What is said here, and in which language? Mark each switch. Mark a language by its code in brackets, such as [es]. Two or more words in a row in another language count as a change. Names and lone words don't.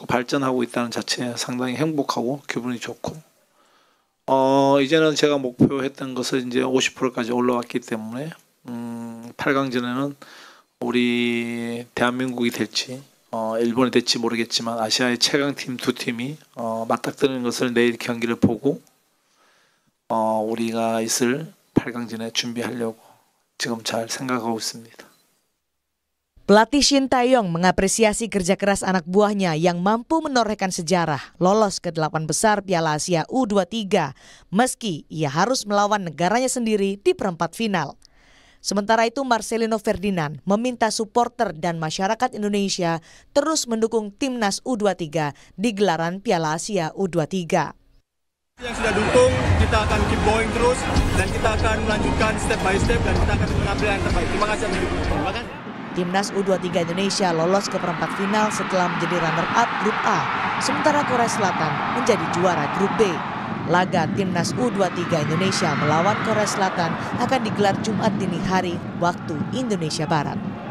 [ko] 발전하고 있다는 자체에 상당히 행복하고 기분이 좋고 이제는 제가 목표했던 것을 이제 50%까지 올라왔기 때문에 8강전에는 우리 대한민국이 될지 일본이 될지 모르겠지만 아시아의 최강팀 두 팀이 맞닥뜨리는 것을 내일 경기를 보고 우리가 있을 8강전에 준비하려고 지금 잘 생각하고 있습니다. [id] Pelatih Sintayong mengapresiasi kerja keras anak buahnya yang mampu menorehkan sejarah lolos ke 8 besar Piala Asia U23 meski ia harus melawan negaranya sendiri di perempat final. Sementara itu Marcelino Ferdinand meminta supporter dan masyarakat Indonesia terus mendukung Timnas U23 di gelaran Piala Asia U23. Yang sudah dukung, kita akan [en] keep going [id] terus dan kita akan melanjutkan [en] step by step [id] dan kita akan mengambil yang terbaik. Terima kasih yang mendukung. Terima kasih. Timnas U23 Indonesia lolos ke perempat final setelah menjadi runner-up grup A, sementara Korea Selatan menjadi juara grup B. Laga Timnas U23 Indonesia melawan Korea Selatan akan digelar Jumat dini hari waktu Indonesia Barat.